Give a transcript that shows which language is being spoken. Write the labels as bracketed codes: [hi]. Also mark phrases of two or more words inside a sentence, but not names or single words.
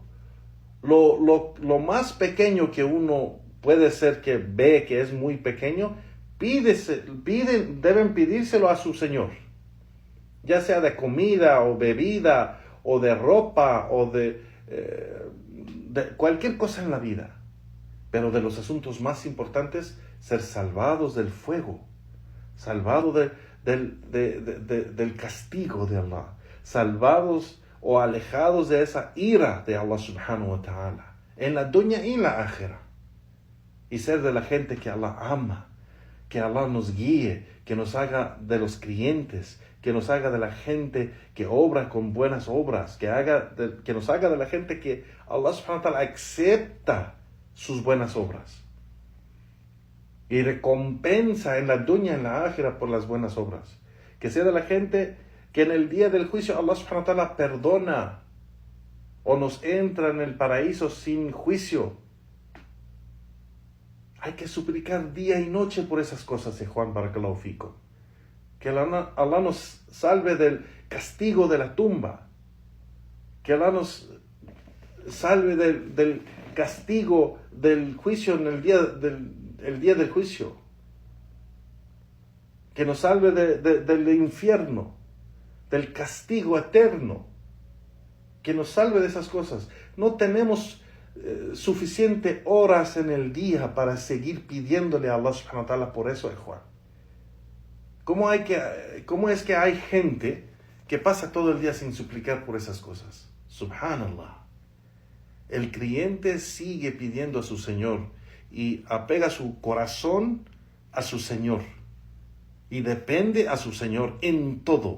[es] Lo más pequeño que uno puede ser que ve que es muy pequeño, deben pedírselo a su Señor, ya sea de comida o bebida o de ropa o de cualquier cosa en la vida. Pero de los asuntos más importantes, ser salvados del fuego, salvados del castigo de Allah, salvados o alejados de esa ira de [ar] الله سبحانه وتعالى, [es] en la dunya y en la akhira, y ser de la gente que Allah ama, que Allah nos guíe, que nos haga de los creyentes, que nos haga de la gente que obra con buenas obras, que nos haga de la gente que [ar] الله سبحانه وتعالى [es] acepta sus buenas obras y recompensa en la dunya y en la akhira por las buenas obras. Que sea de la gente que en el día del juicio [ar] الله سبحانه وتعالى [es] perdona o nos entra en el paraíso sin juicio. Hay que suplicar día y noche por esas cosas, Juan, [ar] بارك الله فيكم. [es] Que Allah nos salve del castigo de la tumba. Que Allah nos salve del castigo del juicio en el día del juicio. Que nos salve del infierno, del castigo eterno. Que nos salve de esas cosas. No tenemos suficiente horas en el día para seguir pidiéndole a [ar] الله سبحانه وتعالى [es] por eso, Juan. ¿Cómo es que hay gente que pasa todo el día sin suplicar por esas cosas? [ar] Subhanallah. [es] El creyente sigue pidiendo a su Señor y apega su corazón a su Señor y depende a su Señor en todo.